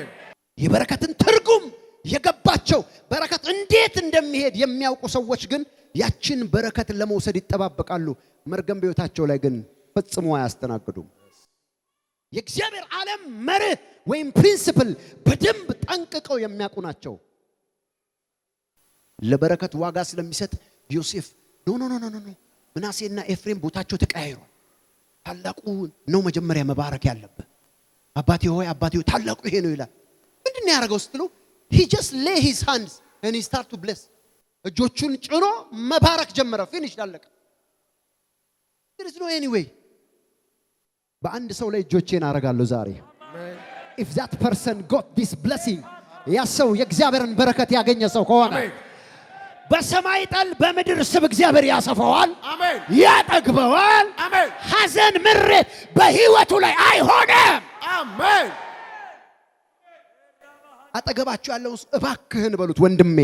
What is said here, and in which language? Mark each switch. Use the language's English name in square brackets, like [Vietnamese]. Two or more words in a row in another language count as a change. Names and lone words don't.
[Amharic] የበረከትን ትርጉም የገባቸው በረከት እንዴት እንደሚሄድ የሚያውቁ ሰዎች ግን ያችን በረከት ለመውሰድ ይጠባበቃሉ። መርገም በሕይወታቸው ላይ ግን ፈጽሞ አያስተናግዱም። የእግዚአብሔር ዓለም መርህ ወይም ፕሪንሲፕል በደንብ ጠንቅቀው የሚያውቁ ናቸው። ለበረከት ዋጋ ስለሚሰጥ ዮሴፍ ኖ ምናሴና ኤፍሬም ቦታቸው ተቀያይሯል። ታላቁ ነው መጀመሪያ መባረክ ያለበት። አባቴ ሆይ ታላቁ ይሄ ነው ይላል። ምንድነው ያደረገው ስትሉ [English] he just lay his hands and he start to bless። [Amharic] እጆቹን ጭኖ መባረክ ጀመረ። ፊኒሽ አለቀ። [English] there is no any way። [Amharic] በአንድ ሰው ላይ እጆቼን አረጋለሁ ዛሬ። [English] if that person got this blessing [Amharic] ያ ሰው የእግዚአብሔርን በረከት ያገኘ ሰው ከሆነ በሰማይ ጠል በምድር ስብ እግዚአብሔር ያሰፋዋል፣ አሜን፣ ያጠግበዋል። አሜን። ሐዘን ምሬት በህይወቱ ላይ አይሆንም። አሜን። አጠገባችሁ ያለው እባክህን በሉት፣ ወንድሜ